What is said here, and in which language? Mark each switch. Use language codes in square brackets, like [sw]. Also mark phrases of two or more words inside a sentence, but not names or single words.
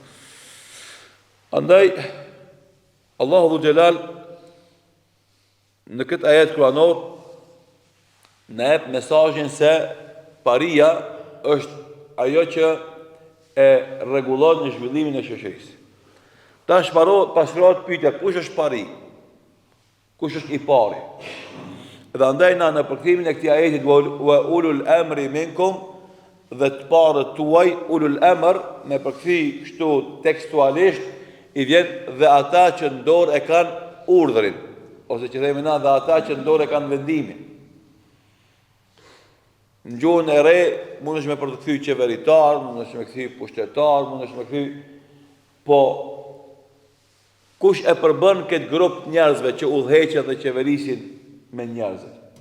[sq] Andaj, Allahu Dhu Gjelal në këtë ajet kuranor në jep mesazhin se paria është ajo që e rregullon në zhvillimin e shoqërisë. Tash pastrohet pyetja, kush është pari? Kush është i pari? Dhe andaj në përkthimin e këtij ajeti [ar] وأولي الأمر منكم, [sq] dhe të parët tuaj, [ar] أولي الأمر, [sq] me përkthi kështu tekstualisht i vjen dhe ata që në dorë e kanë urdhrin, ose që themi na dhe ata që në dorë e kanë vendimin. Në gjuhën e re, mund është me përkthy qeveritar, mund është me kthy pushtetar, mund është me kthy, po kush e përbën këtë grup njerëzve që udhëheqen dhe qeverisin me njerëzit?